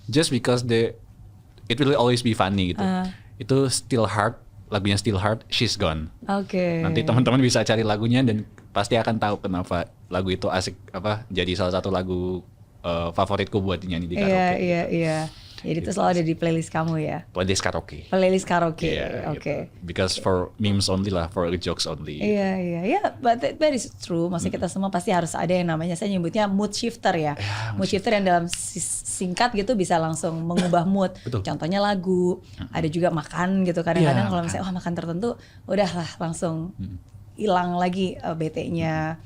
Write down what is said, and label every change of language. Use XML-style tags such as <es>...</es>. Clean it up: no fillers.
<en>Just because it will always be funny gitu. Itu Still Heart, lagunya Still Heart, She's Gone.</en> <id>Nanti teman-teman bisa cari lagunya dan pasti akan tahu kenapa lagu itu asik jadi salah satu lagu favoritku buat dinyanyi di karaoke. Iya. Jadi itu selalu ada di playlist kamu ya? Playlist karaoke. Oke.</id> <en>Because for memes only lah, for jokes only. Iya. But that is true.</en> <id>Maksudnya kita semua pasti harus ada yang namanya, saya nyebutnya mood shifter ya. Mood shifter yang dalam singkat gitu bisa langsung mengubah mood. Contohnya lagu, ada juga makan gitu. Kadang-kadang kalau misalnya makan tertentu, udahlah langsung hilang lagi bete-nya.</id>